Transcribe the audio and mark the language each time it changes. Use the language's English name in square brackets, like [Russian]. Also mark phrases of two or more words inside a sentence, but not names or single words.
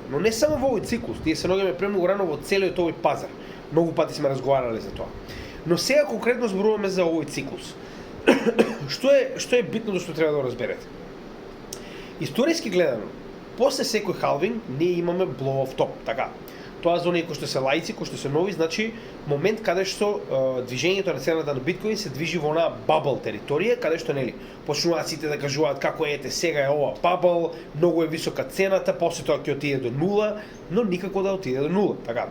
[Macedonian] Но не само во овој циклус, ние се наоѓаме премногу рано во целиот овој пазар. Многу пати сме разговарале за тоа. Но сега конкретно зборуваме за овој циклус. Што е битното што треба да го разберете? Историски гледано, после секој халвинг ние имаме [English] blow off top, [Macedonian] така. Тоа за оние кои што се лаици, кои што се нови, значи момент каде што движењето на цената на биткоин се движи во онаа бабл територија, каде што нели почнуваат сите да кажуваат како ете сега е ова бабл, многу е висока цената, после тоа ќе отиде до нула, но никако да отиде до нула, така.